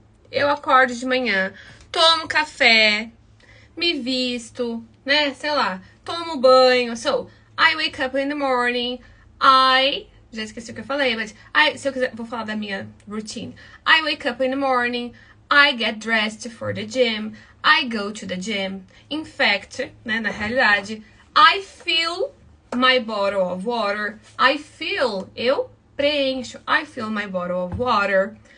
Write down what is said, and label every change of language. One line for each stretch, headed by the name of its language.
Portuguese: Eu acordo de manhã, tomo café, me visto, né? Sei lá, tomo banho.
English: So, I wake up in the morning.
Portuguese: Já esqueci o que eu falei, mas se eu quiser, vou falar da minha routine.
English: I wake up in the morning. I get dressed for the gym. I go to the gym. In fact,
Portuguese: né, na realidade,
English: I fill my bottle of water.
Portuguese: Eu preencho.
English: I fill my bottle of water.